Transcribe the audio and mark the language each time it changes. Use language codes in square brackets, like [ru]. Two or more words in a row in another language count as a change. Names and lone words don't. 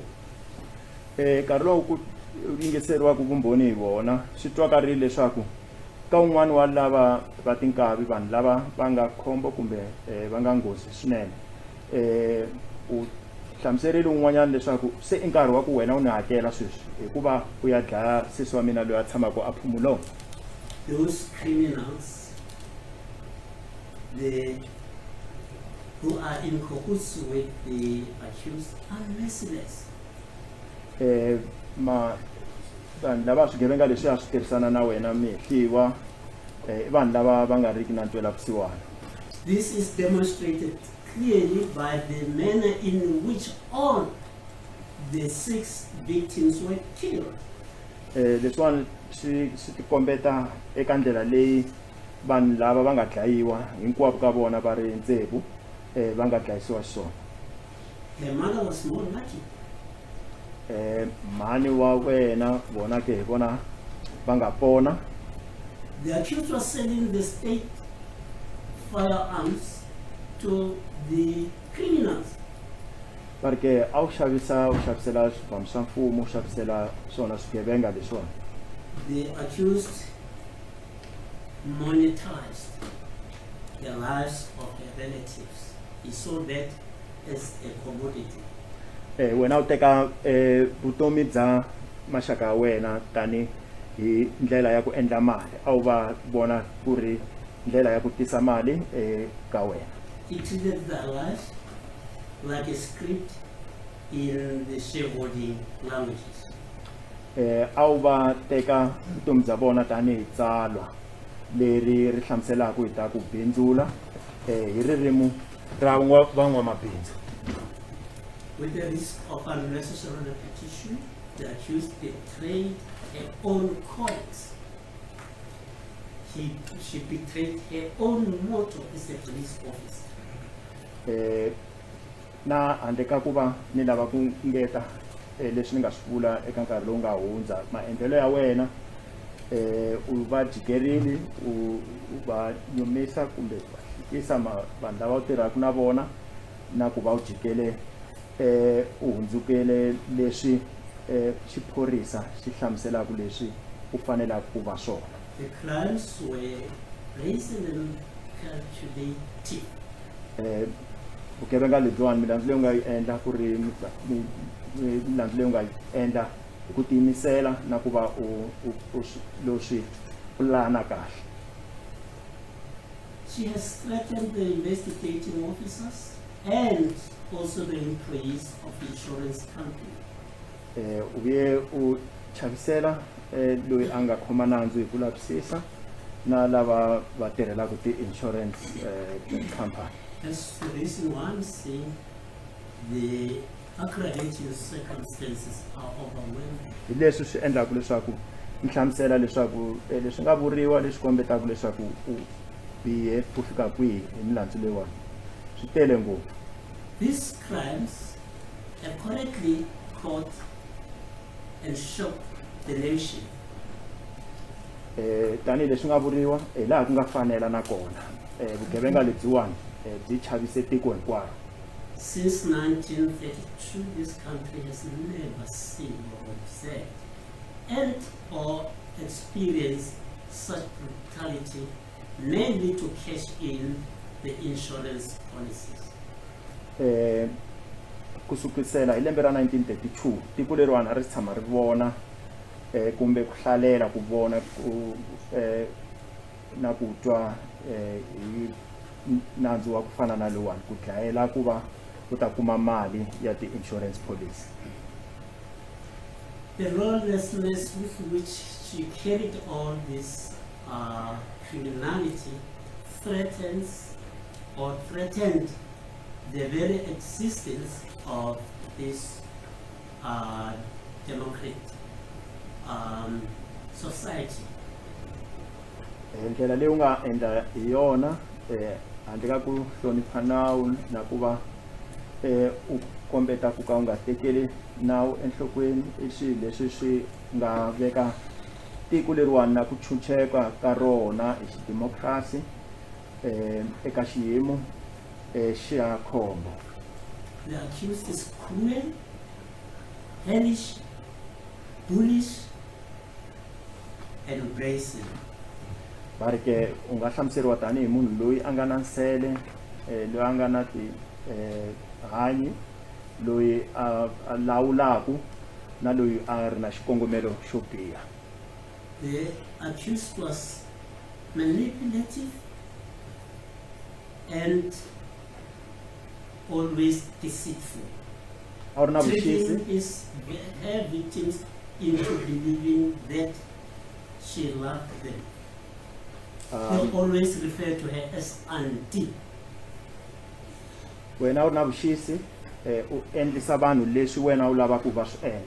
[ts] Nkarhi lowu ku yingiseriwaka vumbhoni hi vona swi twakarile leswaku ka un'wana wa lava va tinkavi vanhu lava va nga khombo kumbe va nga nghozi swinene u hlamuserile un'wanyana leswaku se i nkarhi wa ku wena u ni hakela sweswi hikuva u ya dlaya sesi wa mina loyi a tshamaka a Phumulo. [en] Those criminals, who are in cahoots with the accused are merciless. [ts] Vanhu lava swigevenga leswi a swi tirhisana na wena mihliwa i vanhu lava va nga riki na ntwela vusiwana. [en] This is demonstrated clearly by the manner in which all the 6 victims were killed. [ts] Leswiwani swi tikombeta eka ndlela leyi vanhu lava va nga dlayiwa hinkwavo ka vona va ri ntsevu va nga dlayisiwa xiswona. [en] The mother was more lucky. [ts] Mhani wa wena vona ke hi vona va nga pona. [en] The accused was selling the state firearms to the criminals. [ts] Va ri ke a wu xavisela swibhamu swa mfumo u xavisela swona swigevenga leswiwani. [en] The accused monetized the lives of their relatives. He saw that as a commodity. [ts] Wena u teka vutomi bya maxaka ya wena tani hi ndlela ya ku endla mali a wu va vona ku ri ndlela ya ku tisa mali ka wena. [en] He treated their lives like a script in the shareholding languages. [ts] A wu va teka vutomi bya vona tani hi tsalwa leri ri hlamuselaka hi ta ku bindzula hi ririmi ra van'wamabindzu. [en] With the risk of unnecessary repetition, the accused betrayed her own colleagues. She betrayed her own motto as a police officer. [ts] Na handle ka ku va ni lava ku ngeta leswi ni nga swi vula eka nkarhi lowu nga hundza maendlelo ya wena u va jikerile u va nyumisa kumbe va hlikisa vanhu lava u tirhaka na vona na ku va u jikele u hundzukele leswi xiphorisa xi hlamuselaka leswi u fanelaka ku va swona. [en] The crimes were brazen and calculative. [ts] Vugevenga lebyiwani milandzu leyi u nga yi endla ku ri milandzu leyi u nga yi endla hi ku tiyimisela na ku va lo swi pulana kahle. [en] She has threatened the investigating officers and also the employees of the insurance company. [ts] U vuye u chavisela loyi a nga khoma nandzu hi ku lavisisa na lava va tirhelaka [en] ti-insurance company. That's the reason why I'm saying the aggravating circumstances are overwhelming. [ts] Hi leswi swi endlaka leswaku mi hlamusela leswaku leswi nga vuriwa leswi kombetaka leswaku u bihe ku fika kwihi hi milandzu leyiwani swi tele ngopfu. [en] These crimes have correctly caught and shocked the nation. [ts] Tani leswi nga vuriwa laha ku nga fanela na kona vugevenga lebyiwani byi chavise tiko hinkwaro. [en] Since 1932, this country has never seen or observed and or experienced such brutality, mainly to cash in the insurance policies. [ts] Kusukisela hi lembe ra 1932 tiko leriwani a ri tshama ri vona kumbe ku hlalela ku vona na ku twa hi nandzu wa ku fana na lowani ku dlayela ku va u ta kuma mali ya [en] ti-insurance policy. The lawlessness with which she carried on this criminality threatened the very existence of this democratic society. [ts] Ndlela leyi u nga endla hi yona handle ka ku hlonipha nawu na ku va u kombeta ku ka u nga tekeli nawu enhlokweni i swilo leswi swi nga veka tiko leriwani na ku chucheka ka rona hi xidemokirasi eka xiyimo xiyakhombo. [en] The accused is cruel, hellish, bullish, and brazen. [ts] Va ri ke u nga hlamuseriwa tanihi munhu loyi a nga na nsele, loyi a nga na hanyi, loyi a lawulaku, na loyi a ri na xikongomelo xo biha. [en] The accused was manipulative and always deceitful, [ts] A ri na tricking vuxisi, [en] her victims into believing that she loved them. They always refer to her as auntie. [ts] wena u ri na vuxisi, u endlisa vanhu leswi wena u lava ku va swi endla.